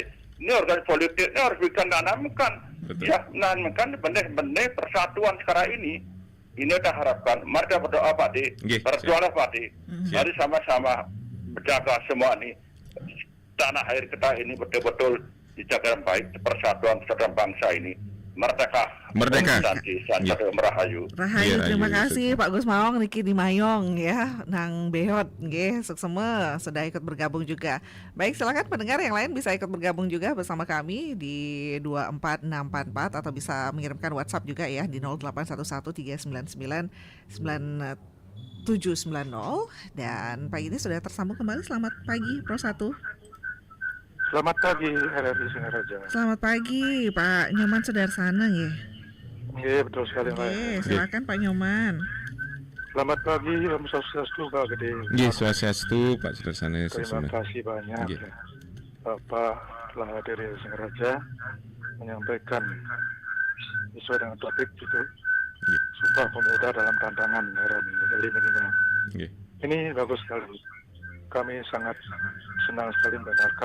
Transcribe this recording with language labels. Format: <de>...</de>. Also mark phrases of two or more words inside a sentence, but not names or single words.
<id>Ini organisasi politik ini harus ditanamkan. Ya, menanamkan benih-benih persatuan sekarang ini. Ini kita harapkan. Mari kita berdoa Pak Di. Berdoalah Pak Di. Mari sama-sama menjaga semua ini. Tanah air kita ini betul-betul dijaga dengan baik. Persatuan bangsa ini. Merdeka. Merahayu. Rahayu, terima kasih Pak Gus Maong, Niki di Mayong ya, Nang Behot, nggih, suksema sudah ikut bergabung juga. Baik, silakan pendengar yang lain bisa ikut bergabung juga bersama kami di 24644 atau bisa mengirimkan WhatsApp juga ya di 081139999790. Dan pagi ini sudah tersambung kembali. Selamat pagi Pro 1. Selamat pagi RRI Singaraja. Selamat pagi Pak Nyoman Sudarsana ya. Iya betul sekali Pak. Silakan Pak Nyoman. Selamat pagi,</id> <ban>Om Swastiastu</ban> <id>Pak Gede. Iya, Swastiastu Pak Sudarsana. Terima kasih banyak ya. Bapak telah hadir di Singaraja menyampaikan sesuai dengan topik itu. Sumpah Pemuda dalam tantangan era milenial. Ini bagus sekali. Kami sangat senang sekali mendengarkan.</id>